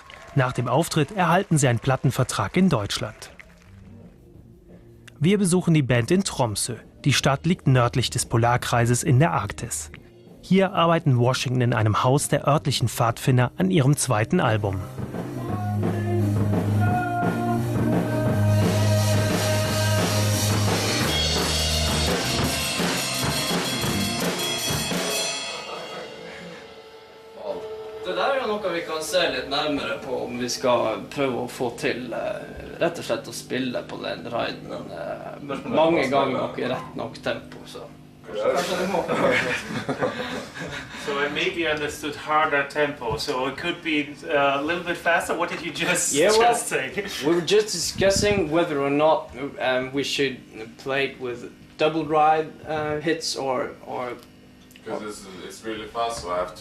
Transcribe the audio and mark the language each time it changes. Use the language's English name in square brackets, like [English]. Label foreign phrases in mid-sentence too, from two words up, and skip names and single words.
[German] Nach dem Auftritt erhalten sie einen Plattenvertrag in Deutschland. Wir besuchen die Band in Tromsø. Die Stadt liegt nördlich des Polarkreises in der Arktis. Hier arbeiten Washington in einem Haus der örtlichen Pfadfinder an ihrem zweiten Album. [Norwegian] Det der er noe vi kan se litt nærmere på om vi skal prøve å få til rett og slett å spille på den riden mange ganger og i rett nok tempo. Så [English] I maybe understood harder tempo, so it could be a little bit faster. What did you just say? We were just discussing whether or not we should play it with double ride hits or because it's really fast, so I have to.